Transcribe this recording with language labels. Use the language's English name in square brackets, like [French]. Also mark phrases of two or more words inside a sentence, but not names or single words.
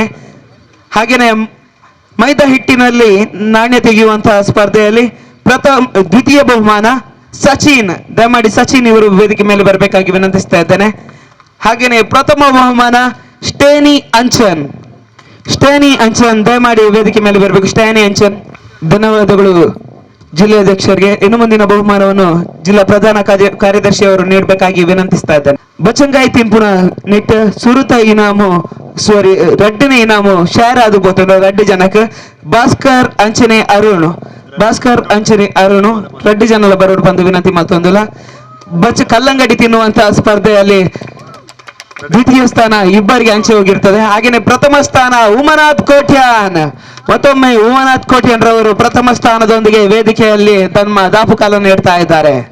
[Kannada] ಹಾಗೇನೆ ಮೈದಾ ಹಿಟ್ಟಿನಲ್ಲಿ ನಾಣ್ಯ ತೆಗೆಯುವಂತಹ ಸ್ಪರ್ಧೆಯಲ್ಲಿ ದ್ವಿತೀಯ ಬಹುಮಾನ ಸಚಿನ್ ದಯಮಾಡಿ ಸಚಿನ್ ಇವರು ವೇದಿಕೆ ಮೇಲೆ ಬರಬೇಕಾಗಿ ವಿನಂತಿಸ್ತಾ ಇದ್ದೇನೆ. ಹಾಗೇನೆ ಪ್ರಥಮ ಬಹುಮಾನ ಸ್ಟೇನಿ ಅಂಚನ್ ದಯಮಾಡಿ ವೇದಿಕೆ ಮೇಲೆ ಬರಬೇಕು. ಸ್ಟೇನಿ ಅಂಚನ್ ಧನ್ಯವಾದಗಳು ಜಿಲ್ಲಾಧ್ಯಕ್ಷರಿಗೆ. ಇನ್ನು ಮುಂದಿನ ಬಹುಮಾನವನ್ನು ಜಿಲ್ಲಾ ಪ್ರಧಾನ ಕಾರ್ಯದರ್ಶಿ ಅವರು ನೀಡಬೇಕಾಗಿ ವಿನಂತಿಸ್ತಾ ಇದ್ದೇನೆ. [Tulu] ಬಚಂಗಾಯಿ ತಿಂಪುನ ನೆಟ್ ಸುರುತ ಇನಾಮು ರಡ್ಡನೇ ಇನಾಮು ಶೇರ್ ಆದು ಬೋತಂಡ ರಡ್ಡು ಜನಕ್ಕೆ ಭಾಸ್ಕರ್ ಅಂಚನೆ ಅರುಣ್ ರಡ್ಡು ಜನಲ ಬರೋಡು [Kannada] ಬಂದು ವಿನಂತಿ ಮತ್ತೊಂದಿಲ್ಲ. ಕಲ್ಲಂಗಡಿ ತಿನ್ನುವಂತಹ ಸ್ಪರ್ಧೆಯಲ್ಲಿ ದ್ವಿತೀಯ ಸ್ಥಾನ ಇಬ್ಬರಿಗೆ ಹಂಚಿ ಹೋಗಿರ್ತದೆ. ಹಾಗೇನೆ ಪ್ರಥಮ ಸ್ಥಾನ ಉಮನಾಥ್ ಕೋಟ್ಯಾನ್, ಮತ್ತೊಮ್ಮೆ ಉಮನಾಥ್ ಕೋಟ್ಯಾನ್ ರವರು ಪ್ರಥಮ ಸ್ಥಾನದೊಂದಿಗೆ ವೇದಿಕೆಯಲ್ಲಿ ತಮ್ಮ ದಾಪುಕಾಲನ್ನು ನೀಡ್ತಾ ಇದ್ದಾರೆ.